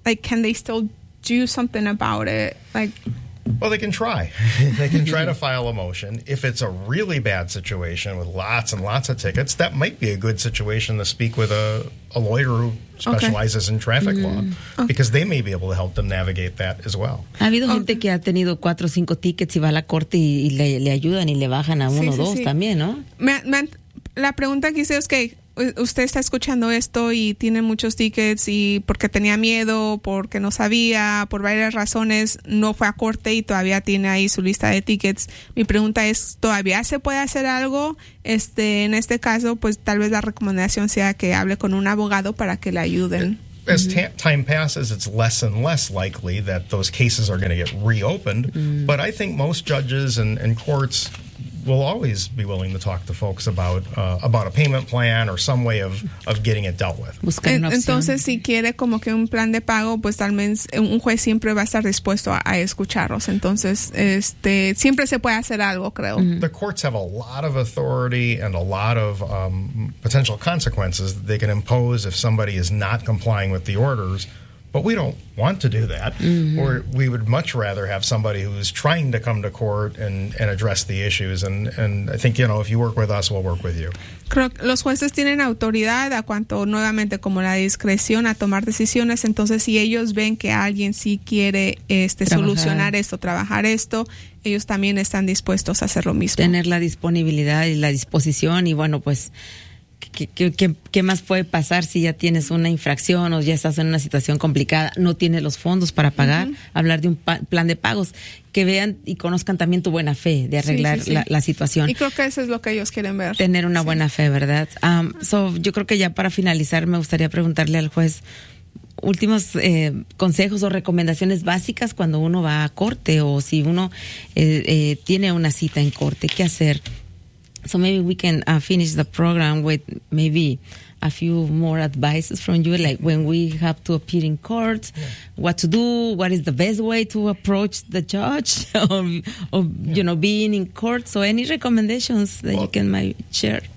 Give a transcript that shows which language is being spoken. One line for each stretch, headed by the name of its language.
English: Like, can they still do something about it? Like, well, they can try. They can try to file a motion. If it's a really bad situation with lots and lots of tickets, that might be a good situation to speak with a lawyer who specializes in traffic law, because they may be able to help them navigate that as well.
Spanish: Ha habido gente que ha tenido cuatro o cinco tickets y va a la corte y le ayudan y le bajan a uno o dos también, ¿no? La pregunta que hice es que usted está escuchando esto y tiene muchos tickets y porque tenía miedo, porque no sabía, por varias razones, no fue a corte y todavía tiene ahí su lista de tickets. Mi pregunta es, ¿todavía se puede hacer algo? En este caso, pues tal vez la recomendación sea que hable con un abogado para que le ayuden.
English: As time passes, it's less and less likely that those cases are going to get reopened. But I think most judges and courts will always be willing to talk to folks about a payment plan or some way of getting it dealt with.
Spanish: Entonces, si quiere como que un plan de pago, pues tal vez un juez siempre va a estar dispuesto a escucharlos. Entonces, siempre se puede hacer algo, creo. Mm-hmm.
English: The courts have a lot of authority and a lot of potential consequences that they can impose if somebody is not complying with the orders. But we don't want to do that, or we would much rather have somebody who's trying to come to court and address the issues. And I think, you know, if you work with us, we'll work with you.
Spanish: Creo que los jueces tienen autoridad a cuanto nuevamente como la discreción a tomar decisiones. Entonces, si ellos ven que alguien sí quiere solucionar esto, trabajar esto, ellos también están dispuestos a hacer lo mismo. Tener la disponibilidad y la disposición y bueno, pues, ¿Qué más puede pasar si ya tienes una infracción o ya estás en una situación complicada, no tienes los fondos para pagar? Hablar de un plan de pagos, que vean y conozcan también tu buena fe de arreglar la situación. Y creo que eso es lo que ellos quieren ver. Tener una buena fe, ¿verdad? Yo creo que ya para finalizar me gustaría preguntarle al juez últimos consejos o recomendaciones básicas cuando uno va a corte o si uno tiene una cita en corte, ¿qué hacer?
English: So maybe we can finish the program with maybe a few more advices from you, like when we have to appear in court, what to do, what is the best way to approach the judge you know, being in court. So any recommendations that you can share?